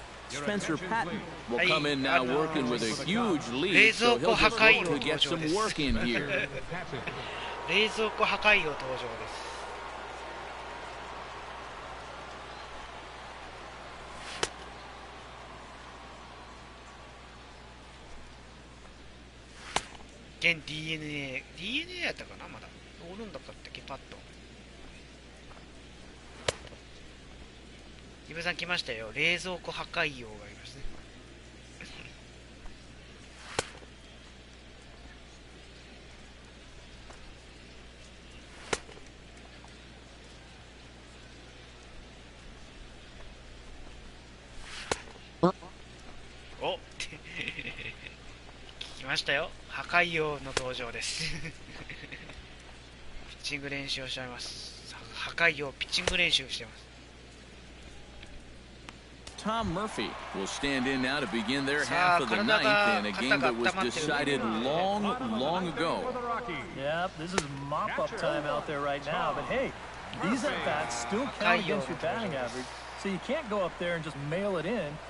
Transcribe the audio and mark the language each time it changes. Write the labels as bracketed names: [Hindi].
[English] Spencer Patton will come in now working with a huge lead, so he'll just look to get some work in here. [Japanese] 冷蔵庫破壊王登場です。現 DNA やったかな、まだおるんだったっけ、パッと。イブさん来ましたよ。冷蔵庫破壊王がいますね。おっ来ましたよ。破壊王の登場です。ピッチング練習をしております。破壊王ピッチング練習をしています。 [English] Tom Murphy will stand in now to begin their half of the 9th in a game that was decided long ago. Yeah, this is mop-up time out there right now, but hey, these at-bats still count against your batting average, so you can't go up there and just mail it in.